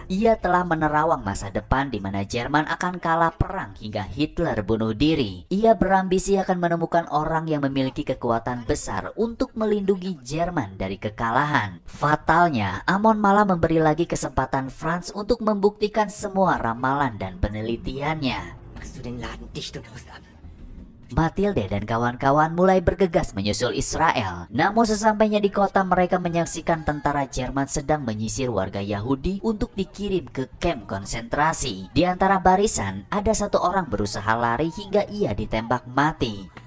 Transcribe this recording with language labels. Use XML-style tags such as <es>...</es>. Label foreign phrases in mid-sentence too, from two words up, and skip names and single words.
<id>Ia telah menerawang masa depan di mana Jerman akan kalah perang hingga Hitler bunuh diri. Ia berambisi akan menemukan orang yang memiliki kekuatan besar untuk melindungi Jerman dari kekalahan. Fatalnya, Amon malah memberi lagi kesempatan Franz untuk membuktikan semua ramalan dan penelitiannya.</id> <de>Machst du den Laden dicht und haust ab.</de> <id>Matilde dan kawan-kawan mulai bergegas menyusul Israel. Namun sesampainya di kota, mereka menyaksikan tentara Jerman sedang menyisir warga Yahudi untuk dikirim ke kamp konsentrasi. Di antara barisan, ada satu orang berusaha lari hingga ia ditembak mati.</id>